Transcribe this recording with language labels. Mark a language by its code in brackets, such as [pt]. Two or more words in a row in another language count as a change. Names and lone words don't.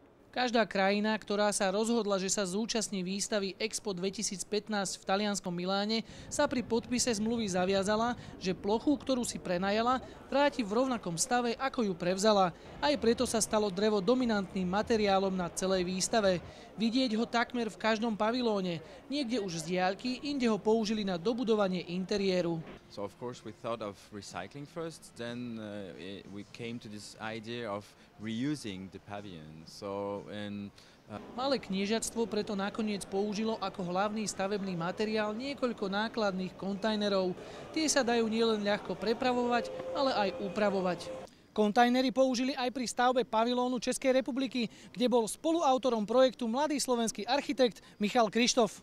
[sk] Každá krajina, ktorá sa rozhodla, že sa zúčastní výstavy Expo 2015 v talianskom Miláne, sa pri podpise zmluvy zaviazala, že plochu, ktorú si prenajala, vráti v rovnakom stave, ako ju prevzala. Aj preto sa stalo drevo dominantným materiálom na celej výstave. Vidieť ho takmer v každom pavilóne. Niekde už z diaľky, inde ho použili na dobudovanie interiéru. [en] So of course we thought of recycling first, then we came to this idea of reusing the pavilion. [sk] Malé kniežatstvo preto nakoniec použilo ako hlavný stavebný materiál niekoľko nákladných kontajnerov. Tie sa dajú nielen ľahko prepravovať, ale aj upravovať. Kontajnery použili aj pri stavbe pavilónu Českej republiky, kde bol spoluautorom projektu mladý slovenský architekt Michal Krištof.